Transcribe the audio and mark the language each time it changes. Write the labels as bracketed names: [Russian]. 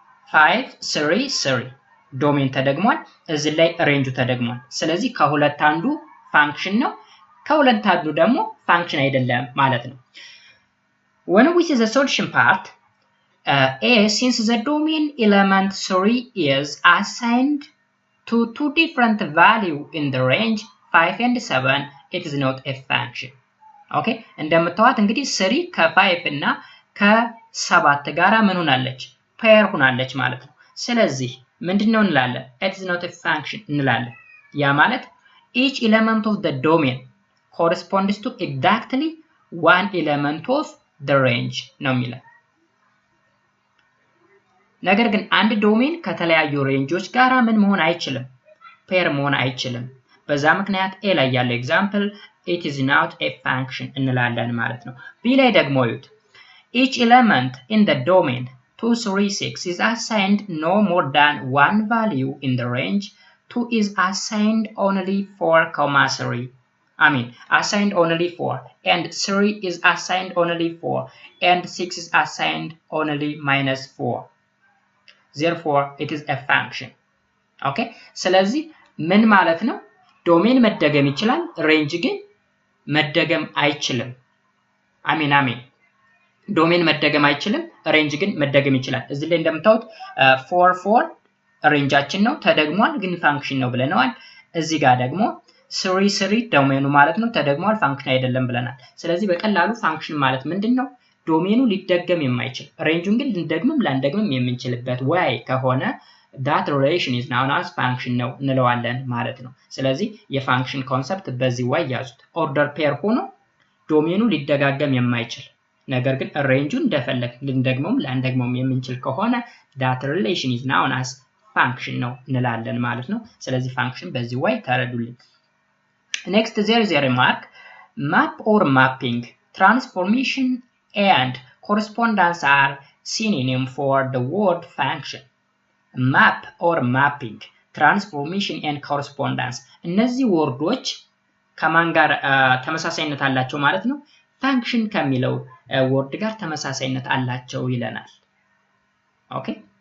[Amharic] 5 3 3 ዶሜን ተደግሟል እዚህ ላይ ሬንጁ ተደግሟል ስለዚህ ከሁለት አንዱ ፋንክሽን ነው ከሁለት አንዱ ደግሞ ፋንክሽን አይደለም ማለት ነው። [English] When we see the solution part, A, since the domain element 3 is assigned to two different values in the range 5 and 7, it is not a function. Okay? [Amharic] እንደምታዩት እንግዲህ 3 ከ5 እና ከ7 ጋራ ምን ሆናለች? ፔር ሆናለች ማለት ነው። ስለዚህ ምንድነው እንላለን? [English] It is not a function [Amharic] እንላለን። ያ ማለት [English] each element of the domain corresponds to exactly one element of the range [Amharic] ነው የሚለው። ነገር ግን አንድ ዶሜን ከተለያዩ ሬንጆች ጋራ ምን መሆን አይችልም ፔር መሆን አይችልም። በዛ ምክንያት ኤ ላይ ያለው ኤግዛምፕል [English] it is not a function [Amharic] እንላለን ማለት ነው። ቢ ላይ ደግሞ ይዩት [English] each element in the domain 2 3 6 is assigned no more than one value in the range 2 is assigned only 4, 3 assigned only 4 and 3 is assigned only 4 and 6 is assigned only -4. Therefore, it is a function. [Amharic] Okay? ስለዚህ ምን ማለት ነው? ዶሜን መደገም ይችላል፣ ሬንጅ ግን መደገም አይችልም። ዶሜን መደገም አይችልም፣ ሬንጅ ግን መደገም ይችላል። እዚህ ላይ እንደምታዩት 4 4 ሬንጃችን ነው ተደግሟል ግን ፋንክሽን ነው ብለናል። እዚህ ጋር ደግሞ 3 3 ዶሜኑ ማለት ነው ተደግሟል ፋንክሽን አይደለም ብለናል። ስለዚህ በቀላሉ ፋንክሽን ማለት ምንድነው ዶሜኑ ሊደገም የማይችል ሬንጁን ግን ልንደግምም ላንደግምም የምንችልበት way ከሆነ [English] that relation is known as function [Amharic] ነው እንለዋለን ማለት ነው። ስለዚህ የፋንክሽን ኮንሰፕት በዚህ way ያዙት። ኦርደር ፔር ሆኖ ዶሜኑ ሊደጋገም የማይችል ነገር ግን ሬንጁን እንደፈለግ ልንደግመውም ላንደግመውም የምንችል ከሆነ [English] that relation is known as function [Amharic] ነው እንላለን ማለት ነው። ስለዚህ ፋንክሽን በዚህ way ተረዱልኝ። [English] Next, there is a remark. Map or mapping, transformation, and correspondence are synonym for the word function. Map or mapping [Amharic] transformation and correspondence እነዚህ ወርዶች ከማን ጋር ተመሳሳይነት አላቸው ማለት ነው function ከሚለው ወርድ ጋር ተመሳሳይነት አላቸው ይለናል okay